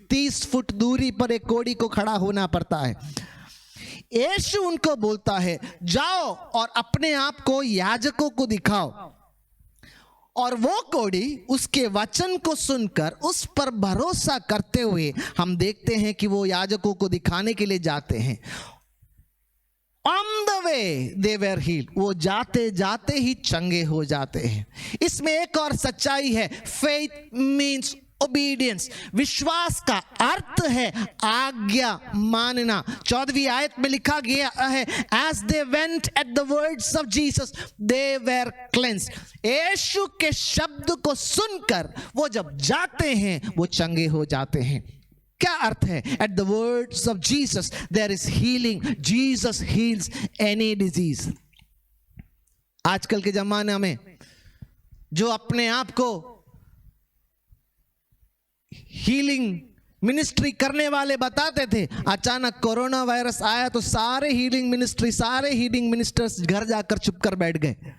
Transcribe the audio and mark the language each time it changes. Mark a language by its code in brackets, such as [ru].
[hi] 30 foot दूरी पर एक कोढ़ी को खड़ा होना पड़ता है। यीशु उनको बोलता है, जाओ और अपने आप को याजकों को दिखाओ। और वो कोढ़ी उसके वचन को सुनकर उस पर भरोसा करते हुए हम देखते हैं कि वो याजकों को दिखाने के लिए जाते हैं। [en] On the way they were healed। [hi] वो जाते जाते ही चंगे हो जाते हैं। इसमें एक और सच्चाई है, [en] faith means obedience। [hi] विश्वास का अर्थ है आज्ञा मानना। 14वीं आयत में लिखा गया है, [en] as they went at the words of Jesus they were cleansed। [hi] यीशु के शब्द को सुनकर वो जब जाते हैं वो चंगे हो जाते हैं। क्या अर्थ है? [en] At the words of Jesus there is healing. Jesus heals any disease. [hi] आजकल के जमाने में जो अपने आप को हीलिंग मिनिस्ट्री करने वाले बताते थे, अचानक कोरोना वायरस आया तो सारे हीलिंग मिनिस्टर्स घर जाकर चुप कर बैठ गए।